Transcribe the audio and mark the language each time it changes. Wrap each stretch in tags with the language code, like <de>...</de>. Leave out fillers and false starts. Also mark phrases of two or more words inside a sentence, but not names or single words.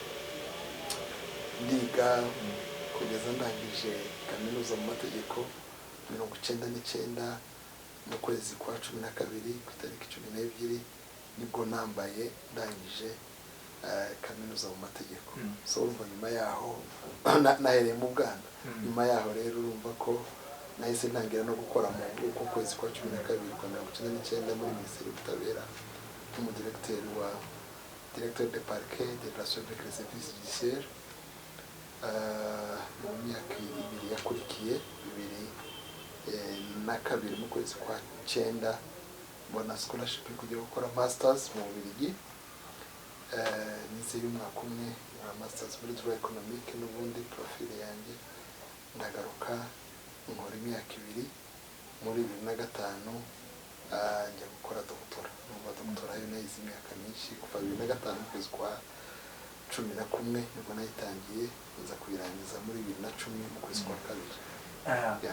<rw>ndiga kugeza ndangije kaminuza mu mategeko 1999 mu kwezi kwa 12 ku itariki 12 nibwo nambaye ndangije kaminuza mu mategeko so urumva nyuma yaho nahereye mu Bwana nyuma yaho rero urumva ko nahise ntangira no gukora mu kwezi kwa 12 kwa 1999 muri Minisiteri y'Ubutabera</rw> <fr>directeur de parquet de relations avec les services judiciaires</fr> <rw>mu myaka 2 yakurikiye 2002 mu kwezi kwa 9 mbona scholarship kujya gukora masters mu Bubiligi nize y'umwaka umwe wa masters muri</rw> <fr>droit économique</fr> <rw>n'ubundi profil yanjye ndagaruka nkora imyaka 2 muri 2005 njya gukora doctora yo nayize imyaka myinshi kuva 2005 kwezi kwa 11 nibwo nayitangiye nza kuyirangiza muri 2010 mu kwezi kwa 2.</rw>